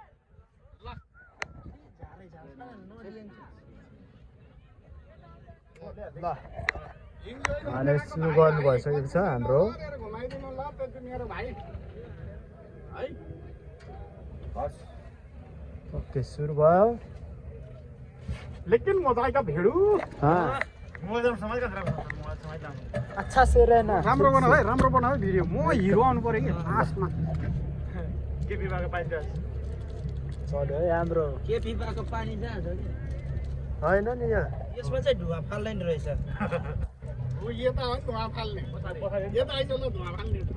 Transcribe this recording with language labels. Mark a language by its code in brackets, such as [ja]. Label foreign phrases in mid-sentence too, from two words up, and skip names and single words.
[ne] ल अहिले सुरु गर्नु भइसकेको छ हाम्रो ओके सुरु भयो [hi] लेकिन मजा आएगा भेडू अच्छा से रहना [ne] राम्रो बनाऊ भिडियो म हिरो आउनु पर्यो कि लास्टमा के विभागको पानी जहाज चल्यो है हाम्रो के विभागको पानी जहाज हो कि हैन नि यो यसमा चाहिँ धुवा फाल्दैन रहेछ ओ यो त हो धुवा फाल्ने यो त आइज ल धुवा फाल्ने